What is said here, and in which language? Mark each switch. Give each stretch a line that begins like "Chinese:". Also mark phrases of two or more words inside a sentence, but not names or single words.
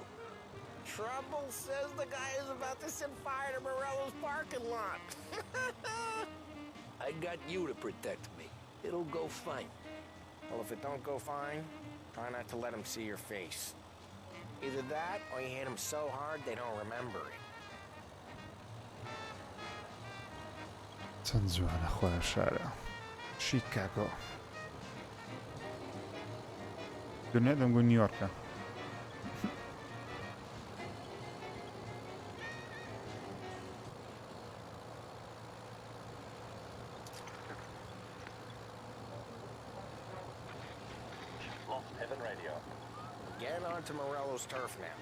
English: Trouble says the guy is about to set fire to Morello's parking lot. I got you to protect me. It'll go fine. Well, if it don't go fine, try not to let them see your face. Either that, or you hit them so hard they don't remember it.
Central Kurdish: چەند جوانە خۆیان شارە شیکاگۆ دنیا دەمگو نیویۆرکە
English: Get onto Morello's turf now.